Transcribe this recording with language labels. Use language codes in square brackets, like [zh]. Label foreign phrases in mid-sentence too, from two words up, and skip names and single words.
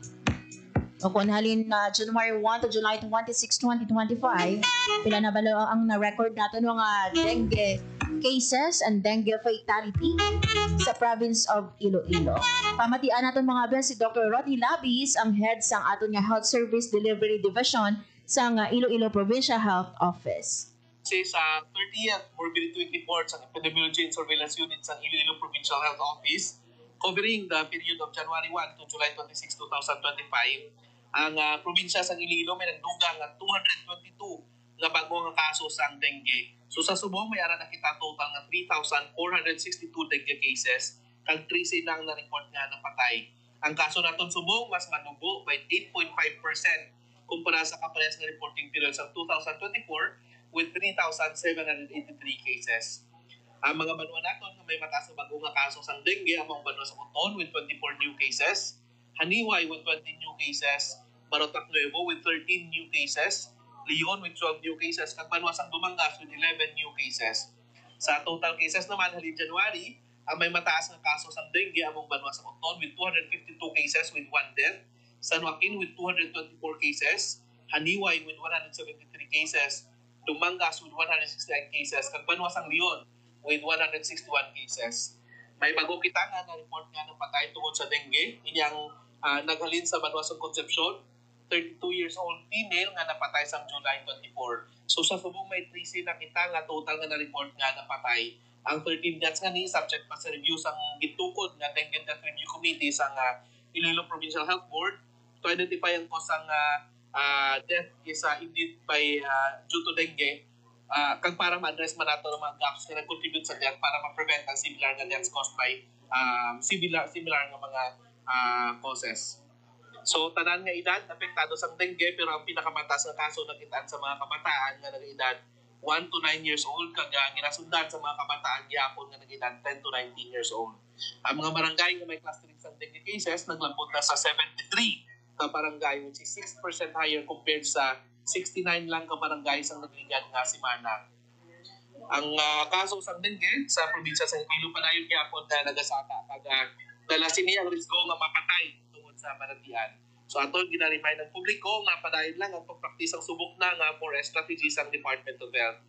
[hil] O kung halin na January 1 to July 26, 2025, pila na balo ang na-record natin mga [en] dengue cases and dengue fatality [hil] sa province of Iloilo. Pamatian natin mga biyan si Dr. Rodney Labis, ang head sang aton nga Health Service Delivery Division sa Iloilo Provincial Health Office. Sa [en] 30th Morbidity Week report [hil] sa Epidemiology and Surveillance Unit sa Iloilo Provincial Health Office, [en] covering the period of January 1 to July 26, 2025, [hil] ang probinsya sa Iloilo may nagdugang nga 222 nga bagong kaso sa dengue. So sa Subong may ara nakita total nga 3,462 [en] dengue cases [hil] kag 13 nang na-report nga napatay. Ang kaso naton Subong mas manubo by 8.5% kumpara sa kaparehas nga [en] reporting period [hil] sa 2024 [en] with 3,783 cases. [hil] Ang mga banwa naton may mataas na bagong nga kaso sa dengue among banwa sa Coton [en] with 24 new cases, [hil] Haniway [en] with 20 new cases, [hil] Barotac Nuevo [en] with 13 new cases, [hil] Leon [en] with 12 new cases, [hil] kag Banwasang Dumangas [en] with 11 new cases. [hil] Sa [en] total cases [hil] naman halin January, ang may mataas na kaso sa dengue among Banwasang Coton [en] with 252 cases with 1 death, [hil] San Joaquin [en] with 224 cases, [hil] Haniway [en] with 173 cases, [hil] Dumangas [en] with 169 cases, [hil] kag Banwasang Leon [en] with 161 cases. [hil] May bago kita nga na-report nga ng patay tungod sa dengue. Inyang naghalin sa Banwasang Concepcion, [en] 32 years old female [hil] nga napatay sa July 24. So sa Subong may 13 na kita nga total nga na-report nga napatay. Ang [en] 13 deaths [hil] nga ni subject pa sa review sang gitukod nga Dengue Death Review Committee sa Iloilo Provincial Health Board [en] to identify [hil] ang cause ang death [en] is indeed by due to dengue. [hil] Kag para ma-address man nato ang mga gaps na nag-contribute sa death para ma-prevent ang similar nga [en] deaths caused by similar [hil] nga mga causes. So, tanan nga edad, apektado sa dengue, pero ang pinakamataas na kaso nakitaan sa mga kabataan nga nag-edad [en] 1 to 9 years old, [hil] kag ginasundan sa mga kabataan gyapon nga nag-edad [en] 10 to 19 years old. [hil] Ang mga barangay nga may clustering sa dengue cases, naglambot na sa 73 ka barangay, [en] which is 6% higher compared [hil] sa 69 lang ka barangay sa nagligad nga simana. Ang kaso sa dengue sa probinsya sa Iloilo padayon gyapon na nagasaka kag dala sini ang risgo nga mapatay tungod sa manatian. So aton gina-remind ng publiko nga padayon lang ang pagpraktis ang subok na nga [en] forest strategies [hil] ang Department of Health.